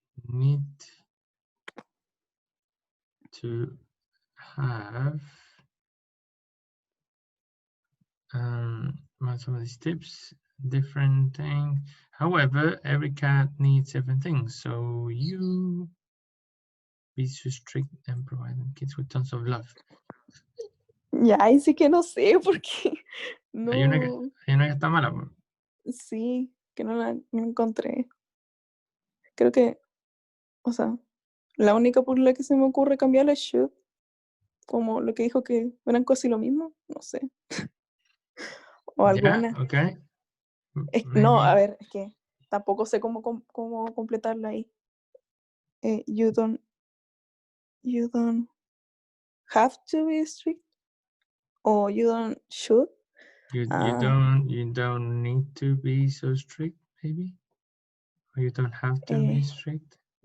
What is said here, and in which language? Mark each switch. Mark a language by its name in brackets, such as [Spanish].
[English] Need to have some of these tips, different things. However, every cat needs different things, so you be so strict and provide them kids with tons of love. [Spanish] Ya, ahí sí que no sé porque no. Hay una que está mala. Bro. Sí, que no la encontré. Creo que, o sea, la única por la que se me ocurre cambiarla es should. Como lo que dijo que eran casi lo mismo, no sé. O alguna. [English] Yeah, okay. [Spanish] No, a ver, es que tampoco sé cómo completarla ahí. [English] You don't have to be strict. O you don't should. You don't need to be so strict, maybe. Or you don't have to be strict.